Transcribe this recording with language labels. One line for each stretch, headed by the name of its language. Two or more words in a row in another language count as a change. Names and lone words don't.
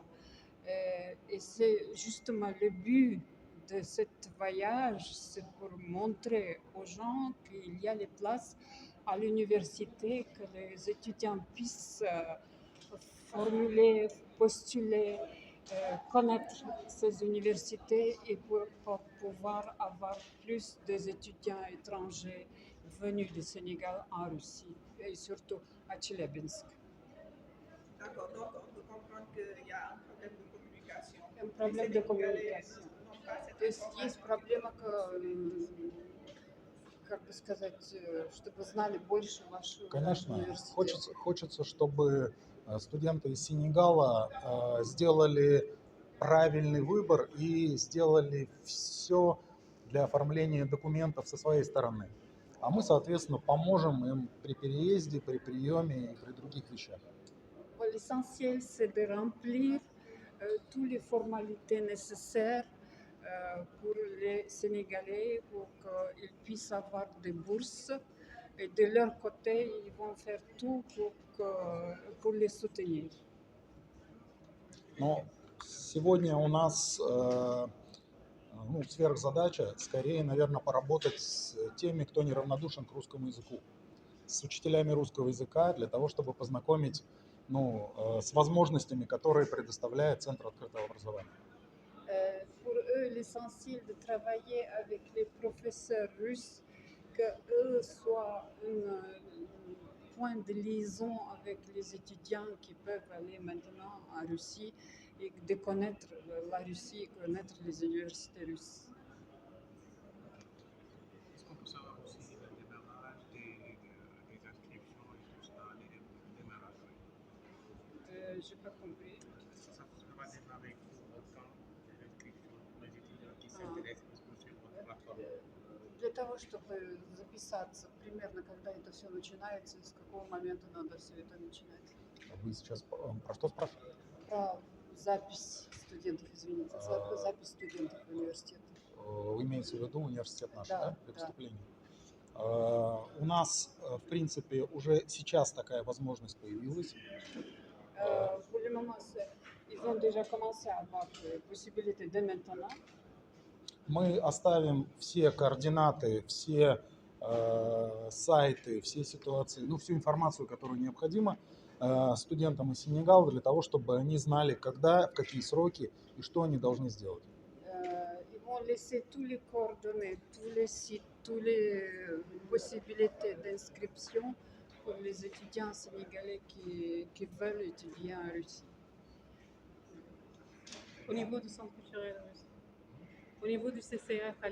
French: Et c'est justement le but de ce voyage, c'est pour montrer aux gens qu'il y a les places à l'université, que les étudiants puissent formuler, postuler, connaître ces universités et pour pouvoir avoir plus d'étudiants étrangers venus du Sénégal en Russie et surtout à Tcheliabinsk. D'accord, donc on peut comprendre qu'il y a un problème de communication. Un problème de communication.
Russian: То есть есть проблема, как бы сказать, чтобы знали больше вашего университета. Конечно, хочется, чтобы студенты из Сенегала сделали правильный выбор и сделали все для оформления документов со своей стороны. А мы, соответственно, поможем им при переезде, при приеме и при других вещах.
French: L'essentiel, c'est de remplir toutes les formalités nécessaires pour les Sénégalais pour qu'ils puissent avoir des bourses. Et de leur côté, ils vont faire tout pour les soutenir.
Russian: Но сегодня у нас сверхзадача, скорее, наверное, поработать с теми, кто неравнодушен к русскому языку, с учителями русского языка, для того, чтобы познакомить с возможностями, которые предоставляет Центр открытого образования.
French: Pour eux, l'essentiel de travailler avec les professeurs russes, qu'eux soient un point de liaison avec les étudiants qui peuvent aller maintenant en Russie et de connaître la Russie et connaître les universités russes. Est-ce qu'on peut savoir aussi le démarrage des inscriptions et tout ça? j'ai pas compris. Ça va démarrer quand l'inscription pour les étudiants qui s'intéressent plus sur votre plateforme.
Russian: Для того, чтобы записаться, примерно когда это все начинается и с какого момента надо все это начинать? Вы сейчас про что спрашиваете? Про запись студентов, извините, запись студентов в университет. Имеется в виду университет наш, Да, да, для да. поступления? У нас, в принципе, уже сейчас такая возможность появилась.
French: Pour le moment, ils ont déjà commencé à avoir des possibilités dès maintenant.
Russian: Мы оставим все координаты, все сайты, все ситуации, ну, всю информацию, которую необходимо студентам из Сенегала для того, чтобы они знали, когда, в какие сроки и что они должны сделать.
French: Ils vont laisser tous les coordonnées, tous les sites, toutes les possibilités d'inscription pour les étudiants sénégalais qui veulent étudier en Russie. Au niveau du centre culturel russe, au niveau du CCF à